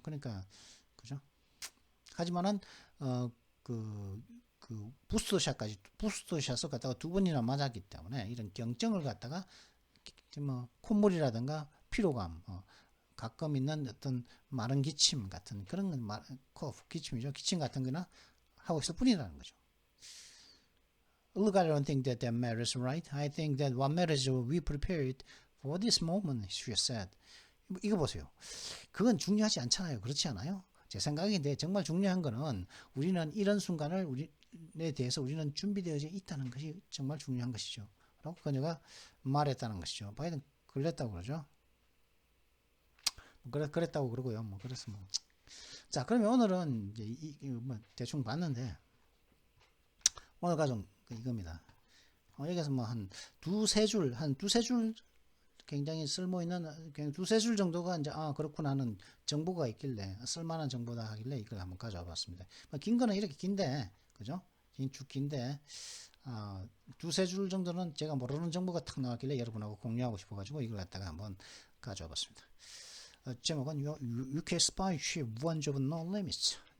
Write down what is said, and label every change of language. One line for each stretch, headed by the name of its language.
Korean: 그러니까 그죠? 하지만은 그 부스터샷을 갖다가 2번이나 맞았기 때문에 이런 경증을 갖다가 뭐 콧물이라든가 피로감 가끔 있는 어떤 마른 기침 같은 그런 기침이죠. 기침 같은 거나 하고 있을 뿐이라는 거죠.
English: Look, I don't think that matters, right? I think that what matters is we prepared for this moment, she said.
Korean: 이거 보세요. 그건 중요하지 않잖아요. 그렇지 않아요? 제 생각인데 정말 중요한 거는 우리는 이런 순간을 우리에 대해서 우리는 준비되어 있다는 것이 정말 중요한 것이죠. 라고 그녀가 말했다는 것이죠. 바이든 걸렸다고 그러죠. 그랬다고 그러고요. 뭐 그래서 뭐. 자, 그러면 오늘은 이제 뭐 대충 봤는데 오늘 가정 이겁니다. 여기서 뭐 한 두세 줄 굉장히 쓸모 있는 그냥 두세 줄 정도가 이제 그렇구나 하는 정보가 있길래 쓸만한 정보다 하길래 이걸 한번 가져와 봤습니다. 긴 거는 이렇게 긴데 그죠? 긴데 두세 줄 정도는 제가 모르는 정보가 탁 나왔길래 여러분하고 공유하고 싶어가지고 이걸 갖다가 한번 가져와 봤습니다.
English: 제목은 UK spy ship warns of no limits.